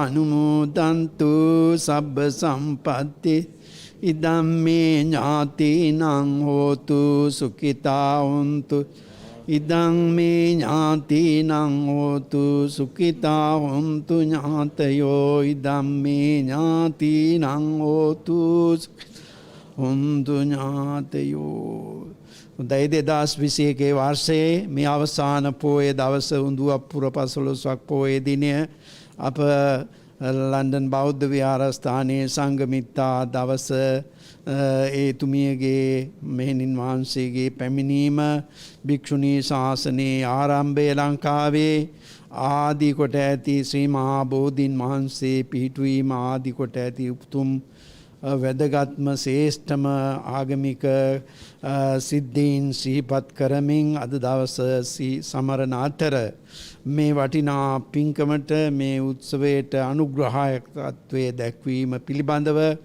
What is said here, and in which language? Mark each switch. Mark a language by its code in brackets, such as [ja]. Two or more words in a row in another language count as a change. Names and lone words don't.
[pi] අනුමෝදන්තු සබ්බ සම්පත්ති ඉදම්මේ ඥාතිනං හෝතු සුඛිතා හොන්තු ඉදං මේ ඥාතිනං හෝතු සුඛිතා හොන්තු ඥාතයෝ ඉදම් මේ ඥාතිනං හෝතු හොන්තු ඥාතයෝ. [si] හොඳයි 2021 වර්ෂයේ මේ අවසාන පෝය දවස උඳුවප්පුර 15ක් පෝය දිනය අප ලන්ඩන් බෞද්ධ විහාරස්ථානයේ සංඝමිත්තා දවස එතුමියගේ මෙහෙණින් වහන්සේගේ පැමිණීම භික්ෂුණී ශාසනයේ ආරම්භය ලංකාවේ ආදී කොට ඇති ශ්‍රී මහා බෝධීන් වහන්සේ පිහිටුවීම ආදී කොට ඇති උතුම් වැදගත්ම ශ්‍රේෂ්ඨම ආගමික සිද්ධීන් සිහිපත් කරමින් අද දවස සමරන අතර මේ වටිනා පින්කමට මේ උත්සවයට අනුග්‍රහයත්වයේ දැක්වීම පිළිබඳව